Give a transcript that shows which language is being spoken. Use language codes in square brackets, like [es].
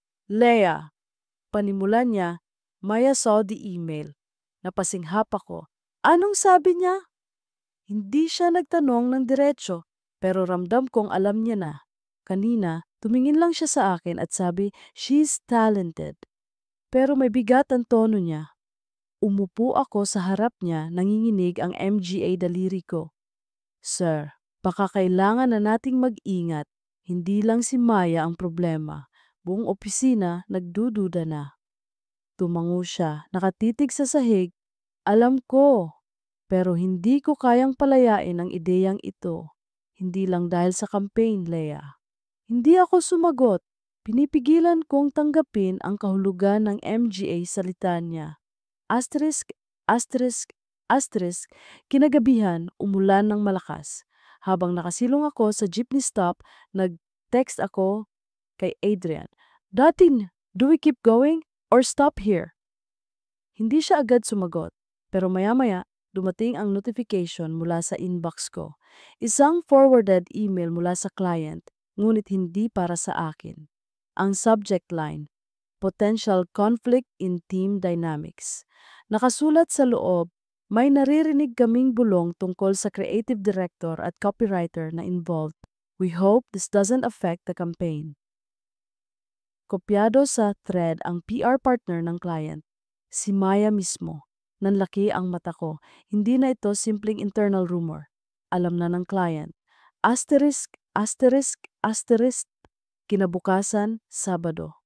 [en] Leah, [tl] panimula niya, [en] Maya saw the email. [tl] Napasinghap ako. Anong sabi niya? Hindi siya nagtanong ng diretso, pero ramdam kong alam niya na. Kanina, tumingin lang siya sa akin at sabi, [en] she's talented. [tl] Pero may bigat ang tono niya. Umupo ako sa harap niya, nanginginig ang MGA daliri ko. Sir, baka kailangan na nating mag-ingat. Hindi lang si Maya ang problema. Buong opisina nagdududa na. Tumango siya, nakatitig sa sahig. Alam ko, pero hindi ko kayang palayain ang ideyang ito. Hindi lang dahil sa campaign, Leah. Hindi ako sumagot. Pinipigilan kong tanggapin ang kahulugan ng MGA sa litanya. Asterisk, asterisk, asterisk, kinagabihan umulan ng malakas. Habang nakasilong ako sa jeepney stop, nag-text ako kay Adrian. [en] Datin, do we keep going or stop here? [tl] Hindi siya agad sumagot, pero maya-maya dumating ang notification mula sa inbox ko. Isang forwarded email mula sa client, ngunit hindi para sa akin. [en] Ang subject line, Potential Conflict in Team Dynamics. [tl] Nakasulat sa loob, may naririnig kaming bulong tungkol sa creative director at copywriter na involved. [en] We hope this doesn't affect the campaign. [tl] Kopyado sa thread ang PR partner ng client, si Maya mismo. Nanlaki ang mata ko. Hindi na ito simpleng internal rumor. Alam na ng client. Asterisk, asterisk, asterisk. Kinabukasan, Sabado.